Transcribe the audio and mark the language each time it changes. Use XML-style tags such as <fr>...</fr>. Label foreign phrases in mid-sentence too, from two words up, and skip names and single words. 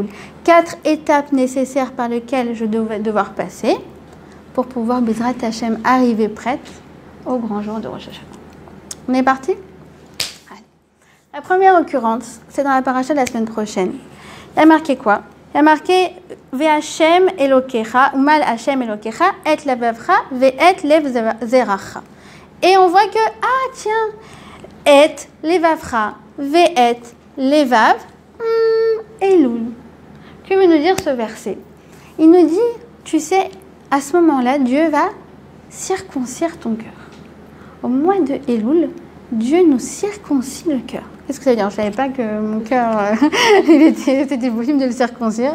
<fr>4 étapes nécessaires par lesquelles je vais devoir passer pour pouvoir,</fr> <he>בעזרת השם,</he> <fr>arriver prête au grand jour de Rosh Hashanah. On est parti? Allez. La première occurrence, c'est dans la paracha de la semaine prochaine. Il y a marqué quoi? Il y a marqué</fr> <he>והשם אלוקיך, ומל השם אלוקיך, את לבבך, ואת לב זרעך.</he> <fr>Et on voit que, tiens,</fr> <he>את לבבך, ואת לבב,</he> <fr>Elul. Que veut nous dire ce verset? Il nous dit, tu sais, à ce moment-là, Dieu va circoncire ton cœur. Au mois de Elul, Dieu nous circoncie le cœur. Qu'est-ce que ça veut dire? Je ne savais pas que mon cœur, c'était possible de le circoncire.</fr>